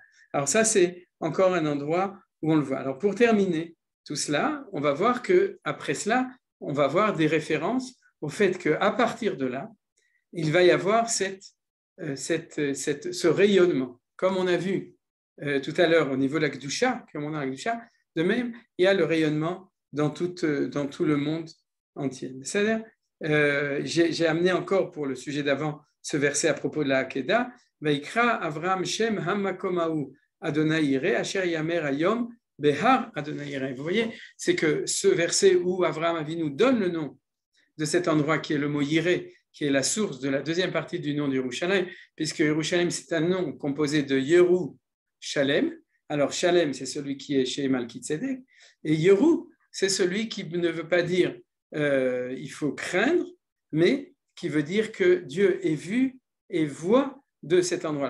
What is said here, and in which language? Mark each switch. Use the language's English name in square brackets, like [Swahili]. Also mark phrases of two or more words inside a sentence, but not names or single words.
[French] Alors ça, c'est encore un endroit où on le voit. Alors pour terminer tout cela, on va voir qu'après cela, on va voir des références au fait qu'à partir de là, il va y avoir ce rayonnement. Comme on a vu tout à l'heure au niveau de la Kedusha, de même, il y a le rayonnement dans tout le monde entier. C'est-à-dire, j'ai amené encore pour le sujet d'avant ce verset à propos de la Hakeda, [Hebrew] ויקרא אברהם שם המקום ההוא ה' יראה אשר יאמר היום בהר ה' יראה. [French] Vous voyez, c'est que ce verset où Avram Avinu donne le nom de cet endroit qui est le mot Yireh, qui est la source de la deuxième partie du nom d'Yerushalayim, puisque Yerushalayim c'est un nom composé de Yeru Shalem. Alors Shalem c'est celui qui est chez Malkitzedek, et Yeru c'est celui qui ne veut pas dire il faut craindre, mais qui veut dire que Dieu est vu et voit de cet endroit-là.